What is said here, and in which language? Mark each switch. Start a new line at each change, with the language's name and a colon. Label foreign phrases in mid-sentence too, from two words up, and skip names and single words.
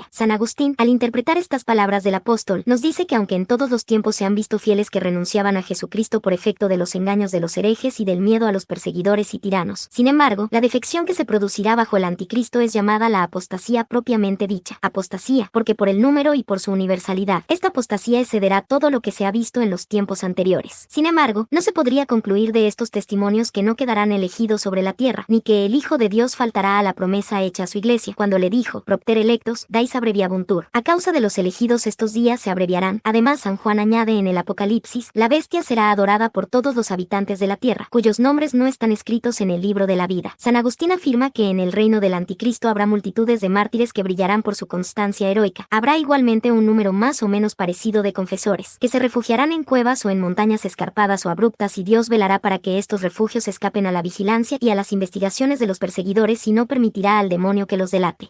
Spanish: San Agustín, al interpretar estas palabras del apóstol, nos dice que aunque en todos los tiempos se han visto fieles que renunciaban a Jesucristo por efecto de los engaños de los herejes y del miedo a los perseguidores y tiranos, sin embargo, la defección que se producirá bajo el anticristo es llamada la apostasía propiamente dicha. Apostasía, porque por el número y por su universalidad, esta apostasía excederá todo lo que se ha visto en los tiempos anteriores. Sin embargo, no se podría concluir de estos testimonios que no quedarán elegidos sobre la tierra, ni que el Hijo de Dios faltará a la promesa hecha a su iglesia, cuando le dijo,
Latin: propter electos, dais abreviabuntur.
Spanish: A causa de los elegidos estos días se abreviarán. Además, San Juan añade en el Apocalipsis, la bestia será adorada por todos los habitantes de la tierra, cuyos nombres no están escritos en el libro de la vida. San Agustín afirma que en el reino del anticristo habrá multitudes de mártires que brillarán por su constancia heroica. Habrá igualmente un número más o menos parecido de confesores, que se refugiarán en cuevas o en montañas escarpadas o abruptas, y Dios velará para que estos refugios escapen a la vigilancia y a las investigaciones de los perseguidores y no permitirá al demonio que los delate.